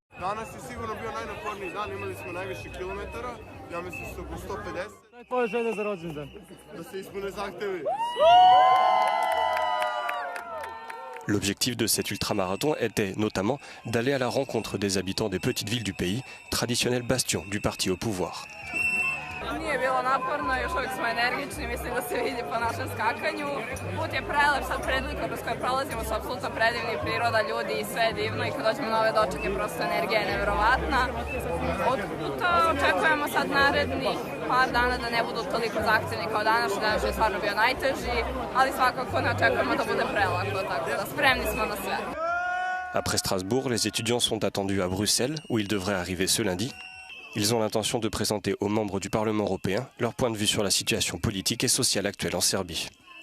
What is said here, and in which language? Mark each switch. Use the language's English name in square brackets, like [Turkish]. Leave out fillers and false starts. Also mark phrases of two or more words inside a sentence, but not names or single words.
[French] L'objectif de cet ultramarathon était notamment d'aller à la rencontre des habitants des petites villes du pays, traditionnel bastion du parti au pouvoir. [Serbian] Nije bilo naporno, još uvijek smo energični, mislim da se vidi po našem skakanju. Put je prelep, sad predlika kroz koje prolazimo su apsolutno predivni, priroda, ljudi i sve je divno i kad dođemo na ove dočeke prosto energija je neverovatna. Od puta očekujemo sad narednih par dana da ne budu toliko zahtjevni kao danas je stvarno bio najteži, ali svakako ne očekujemo da bude prelako, tako da spremni smo na sve. [French] Après Strasbourg, les étudiants sont attendus à Bruxelles, où ils devraient arriver ce lundi. Ils ont l'intention de présenter aux membres du Parlement européen leur point de vue sur la situation politique et sociale actuelle en Serbie.